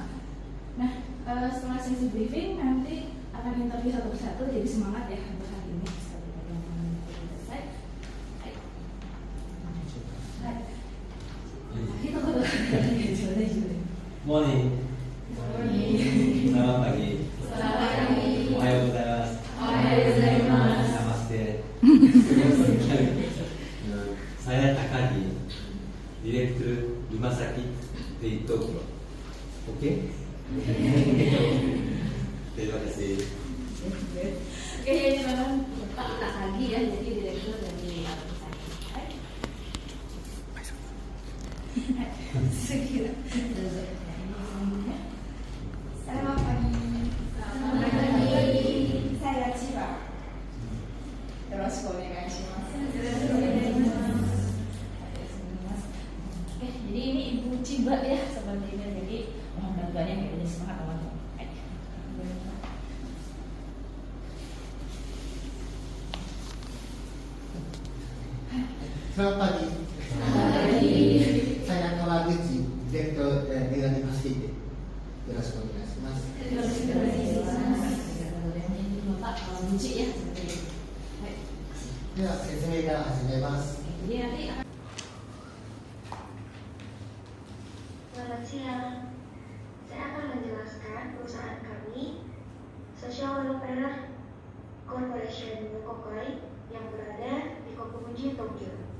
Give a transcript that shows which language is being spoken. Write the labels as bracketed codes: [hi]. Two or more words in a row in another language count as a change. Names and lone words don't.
[id] Nah, setelah sesi briefing nanti akan interview satu persatu. Jadi semangat ya untuk hari ini. Morning. Selamat pagi. [ja] おはようございます. [id] Namaste. Saya Takagi, Direktur Rumah Sakit di Tokyo. Oke? Terima kasih. Oke, ini memang Pak Takagi ya, jadi direktur dari rumah sakit. Selamat pagi. Selamat pagi. Saya Chiba. [ja] よろしくお願いします. [id] Oke, jadi ini Ibu Ciba ya seperti ini. Jadi mohon bantuannya ya, jadi semangat teman-teman. Selamat pagi. Saya Kawaguchi, Direktur Megami Facility. [ja] よろしくお願いします. [id] Ini Bapak Buci ya seperti ini. Baik. [ja] では説明から始めます。 [id] Jadi nanti akan Selamat siang. Saya akan menjelaskan perusahaan kami, Social Welfare Corporation Yokokai, yang berada di Kokumuji, Tokyo.